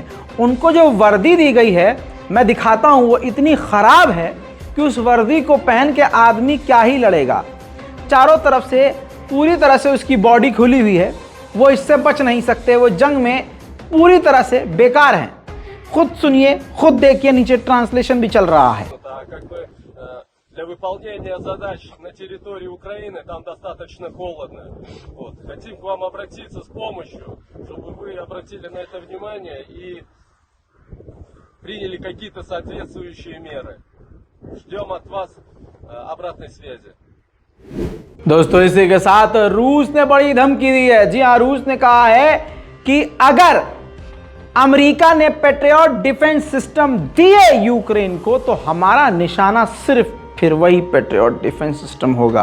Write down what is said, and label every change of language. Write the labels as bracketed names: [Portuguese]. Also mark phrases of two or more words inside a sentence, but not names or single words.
[Hindi] उनको जो वर्दी दी गई है, मैं दिखाता हूँ, वो इतनी ख़राब है कि उस वर्दी को पहन के आदमी क्या ही लड़ेगा। चारों तरफ से पूरी तरह से उसकी बॉडी खुली हुई है, वो इससे बच नहीं सकते, वो जंग में पूरी तरह से बेकार हैं। खुद सुनिए, खुद देखिए, नीचे ट्रांसलेशन भी चल रहा है। [Russian] Для выполнения задач на территории Украины там достаточно холодно. Вот. Хотим к вам обратиться с помощью, чтобы вы обратили на это внимание и приняли какие-то соответствующие меры. Ждем от вас обратной связи. [Hindi] दोस्तों, इसी के साथ रूस ने बड़ी धमकी दी है। जी हाँ, रूस ने कहा है कि अगर अमेरिका ने [English] Patriot defense system [Hindi] दिए यूक्रेन को तो हमारा निशाना सिर्फ फिर वही [English] Patriot defense system [Hindi] होगा।